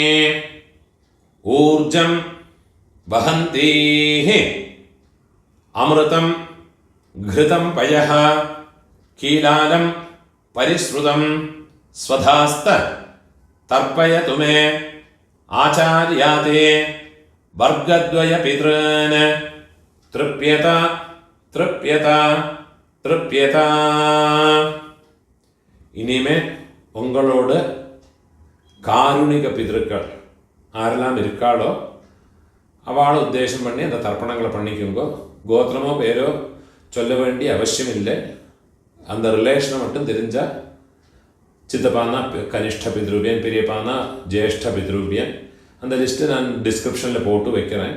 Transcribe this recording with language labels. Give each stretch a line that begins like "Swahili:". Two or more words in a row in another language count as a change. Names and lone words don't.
Sanskrit: ऊर्जं वहन्तीः अमृतं घृतं पयः कीलालं परिश्रुतं स्वधास्त तर्पयतु मे आचार्याते वर्गद्वयपितॄन् तृप्यत तृप्यत तृप्यत
Tamil: இனிமே உங்களோட காருணிக பிதர்கள் ஆரெல்லாம் இருக்காளோ அவளை உத்தேசம் பண்ணி அந்த தர்ப்பணங்களை பண்ணிக்குங்கோ. கோத்திரமோ பேரோ சொல்ல வேண்டிய அவசியம் இல்லை. அந்த ரிலேஷனை மட்டும் தெரிஞ்சால் சித்தப்பானா
Sanskrit: कनिष्ठ पितृभ्यः,
Tamil: பெரியப்பானா
Sanskrit: ज्येष्ठ पितृभ्यः,
Tamil: அந்த லிஸ்ட்டு நான் டிஸ்கிரிப்ஷனில் போட்டு வைக்கிறேன்.